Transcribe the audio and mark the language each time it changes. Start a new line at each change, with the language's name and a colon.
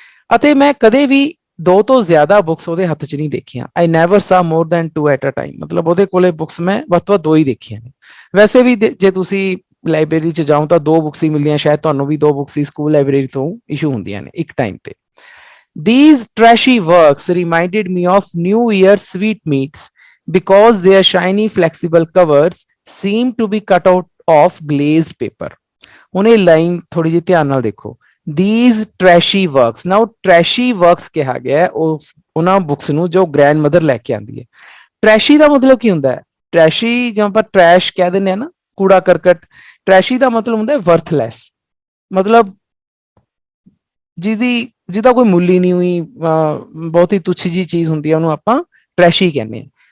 Punjabi: ਅਤੇ ਮੈਂ ਕਦੇ ਵੀ 2 ਤੋਂ ਜ਼ਿਆਦਾ ਬੁੱਕਸ ਉਹਦੇ ਹੱਥ 'ਚ ਨਹੀਂ ਦੇਖੀਆਂ।
English: I never saw more than 2 at a time,
Punjabi: ਮਤਲਬ ਉਹਦੇ ਕੋਲੇ ਬੁੱਕਸ ਮੈਂ ਵੱਧ ਤੋਂ ਵੱਧ 2 ਹੀ ਦੇਖੀਆਂ ਨੇ। ਵੈਸੇ ਵੀ ਜੇ ਤੁਸੀਂ ਲਾਇਬ੍ਰੇਰੀ 'ਚ ਜਾਓ ਤਾਂ 2 ਬੁੱਕਸ ਹੀ ਮਿਲਦੀਆਂ, ਸ਼ਾਇਦ ਤੁਹਾਨੂੰ ਵੀ 2 ਬੁੱਕਸ ਹੀ ਸਕੂਲ ਲਾਇਬ੍ਰੇਰੀ ਤੋਂ ਇਸ਼ੂ ਹੁੰਦੀਆਂ ਨੇ ਇੱਕ ਟਾਈਮ ਤੇ।
English: These trashy works reminded me of New Year sweetmeats because their shiny flexible covers seem to be cut out of glazed paper।
Punjabi: ਹੁਣ ਇਹ ਲਾਈਨ ਥੋੜੀ ਜਿਹੀ ਧਿਆਨ ਨਾਲ ਦੇਖੋ।
English: These trashy works, now trashy works
Punjabi: ਕਿਹਾ ਗਿਆ ਹੈ ਉਹਨਾਂ ਬੁੱਕਸ ਨੂੰ ਜੋ ਗ੍ਰੈਂਡਮਦਰ ਲੈ ਕੇ ਆਂਦੀ ਹੈ। ਟ੍ਰੈਸ਼ੀ ਦਾ ਮਤਲਬ ਕੀ ਹੁੰਦਾ ਹੈ? ਟ੍ਰੈਸ਼ੀ ਜਿਵੇਂ ਆਪਾਂ ਟ੍ਰੈਸ਼ ਕਹਿ ਦਿੰਦੇ ਆ ਨਾ, ਕੂੜਾ ਕਰਕਟ, ਟ੍ਰੈਸ਼ੀ ਦਾ ਮਤਲਬ ਹੁੰਦਾ ਹੈ ਵਰਥਲੈਸ, ਮਤਲਬ ਜਿਹਦਾ ਕੋਈ ਮੁੱਲ ਹੀ ਨਹੀਂ ਹੋਈ, ਬਹੁਤ ਹੀ ਤੁੱਛ ਜੀ ਚੀਜ਼ ਹੁੰਦੀ ਹੈ, ਉਹਨੂੰ ਆਪਾਂ ਟ੍ਰੈਸ਼ੀ ਕਹਿੰਦੇ ਹਾਂ।